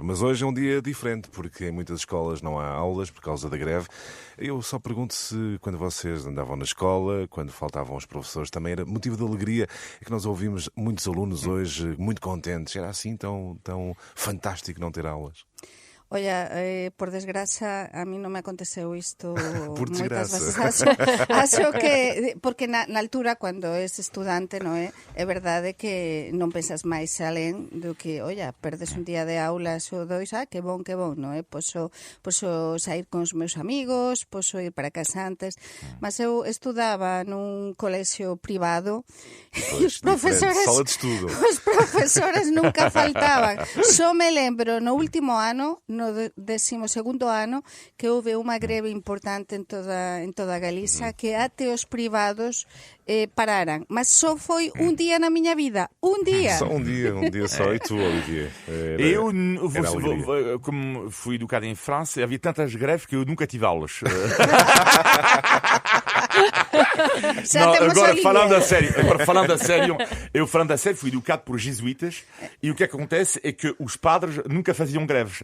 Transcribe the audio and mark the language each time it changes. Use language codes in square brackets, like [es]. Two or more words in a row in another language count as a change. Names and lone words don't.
[pt] Mas hoje é um dia diferente, porque em muitas escolas não há aulas por causa da greve. Eu só pergunto se, quando vocês andavam na escola, quando faltavam os professores, também era motivo de alegria. É que nós ouvimos muitos alunos hoje muito contentes. Era assim tão fantástico não ter aulas. Olha, [gl] por desgraza, a mí non me aconteceu isto Por moitas desgraza. veces. Acho que, porque na altura, cando és estudante, non é? É verdade que non pensas máis alén do que, olla, perdes un día de aulas ou dois, que bon, non é? Poso sair con os meus amigos, poso ir para casa antes, mas eu estudaba nun colexio privado e os profesores... Sala de estudo. Os profesores nunca faltaban. Só me lembro, no último ano, no 12º ano, que houve unha greve importante en toda Galiza, que até os privados pararan. Mas só foi un día na miña vida. Un día. [pt] Só um dia só. E tu, Olivier? Como fui educado em França, havia tantas greves que eu nunca tive aulas. Não, agora falando a sério, eu fui educado por jesuítas e o que acontece é que os padres nunca faziam greves.